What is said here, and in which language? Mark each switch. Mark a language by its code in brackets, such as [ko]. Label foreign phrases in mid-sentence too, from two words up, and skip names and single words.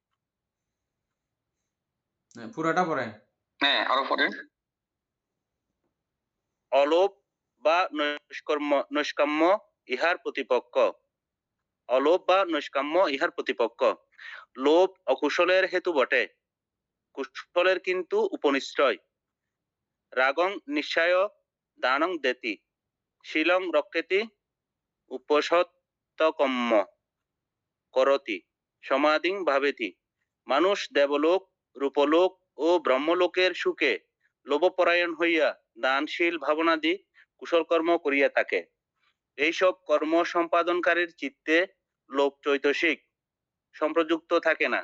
[bn] পুরোটা পড়েন। হ্যাঁ, আরো পড়েন। অলোভ বা নৈষ্কাম্য ইহার প্রতিপক্ষ। অলোভ বা নৈষ্কাম্য ইহার প্রতিপক্ষ। লোভ অকুশলের হেতু বটে, কুশলের কিন্তু উপনিশ্রয়। [pi] রাগং নিশ্চয় দানং দেতি, শীলং রক্ষেতি, উপসত্তকম্ম করতি, সমাধিং ভাবেতি। [bn] মানুষ দেবলোক, রূপলোক ও ব্রহ্মলোকের সুখে লোভপরায়ণ হইয়া দানশীল ভাবনাদি কুশল কর্ম করিয়া থাকে। এইসব কর্ম সম্পাদনকারীর চিত্তে লোভ চৈতসিক সম্প্রযুক্ত থাকে না।